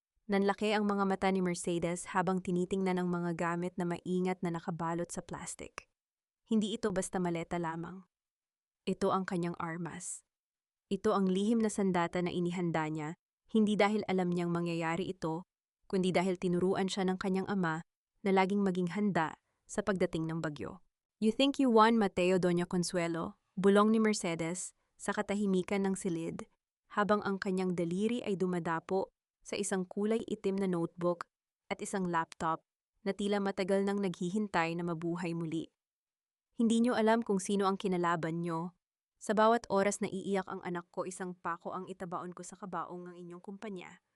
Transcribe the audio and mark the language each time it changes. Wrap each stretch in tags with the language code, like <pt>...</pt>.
<tl>Nanlaki ang mga mata ni Mercedes habang tinitingnan ang mga gamit na maingat na nakabalot sa plastic. Hindi ito basta maleta lamang. Ito ang kanyang armas. Ito ang lihim na sandata na inihanda niya, hindi dahil alam niyang mangyayari ito, kundi dahil tinuruan siya ng kanyang ama na laging maging handa sa pagdating ng bagyo.</tl> <en>You think you won, Mateo, Doña Consuelo?</en> <tl>Bulong ni Mercedes sa katahimikan ng silid, habang ang kanyang daliri ay dumadapo sa isang kulay itim na notebook at isang laptop na tila matagal nang naghihintay na mabuhay muli. Hindi nyo alam kung sino ang kinalaban nyo. Sa bawat oras na iiyak ang anak ko, isang pako ang itabaon ko sa kabaong ng inyong kumpanya.</tl>